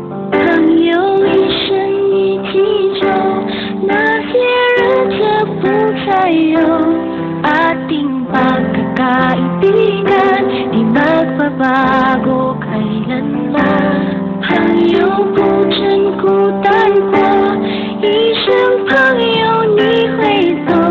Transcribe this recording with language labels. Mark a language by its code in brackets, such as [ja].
[zh] 朋友一生一起走，那些日子不再有。 [tl] Ating pagkakaibigan, di magbabago kailanman. [zh] 朋友不曾孤单过，一生朋友你会懂。